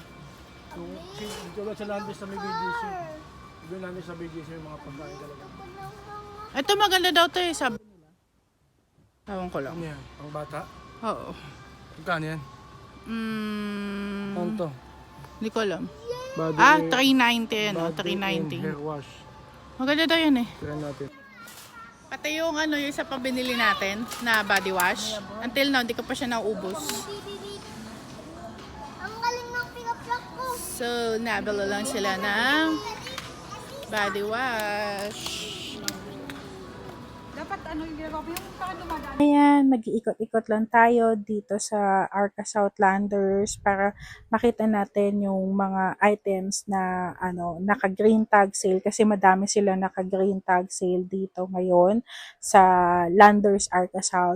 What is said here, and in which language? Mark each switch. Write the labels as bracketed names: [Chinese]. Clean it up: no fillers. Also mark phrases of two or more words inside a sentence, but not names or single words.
[Filipino] So, tulad sa Landers na may BGC. Doon namin sa BGC yung mga pagkain talaga. Ito maganda daw to eh, sabi nila. Tawang ko lang. Ano yan? Ang bata? Oo. Pagkano yan? Ano to? Hindi ko alam. Body 390 ano, [English] body and [Filipino] 390. [English] hair wash. [Filipino] Maganda daw yan eh. Tira natin. Pati yung yung isa pa binili natin na [English] body wash. Until now, [Filipino] hindi ko pa siya naubos. Ang galing ng [English] pick-up truck [Filipino] ko. So, nabila lang sila ng [English] body wash. [Filipino] Dapat ano yung ginagawa ko yung saan dumadaan. Ayan, mag-iikot-ikot lang tayo dito sa Arca Southlanders para makita natin yung mga items na naka- [English] green tag sale [Filipino] kasi madami sila naka- [English] green tag sale [Filipino] dito ngayon sa Landers Arca South.